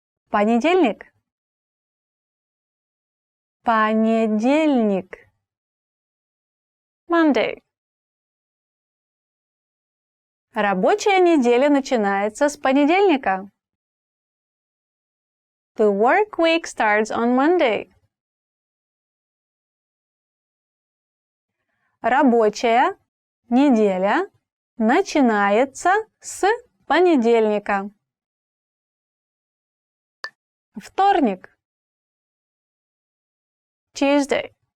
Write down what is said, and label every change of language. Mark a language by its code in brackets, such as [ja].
[ru] Понедельник. Понедельник. [en] Monday. [ru] Рабочая неделя начинается с понедельника. [en] The work week starts on Monday. [ru] Рабочая неделя начинается с понедельника. Вторник. [en] Tuesday.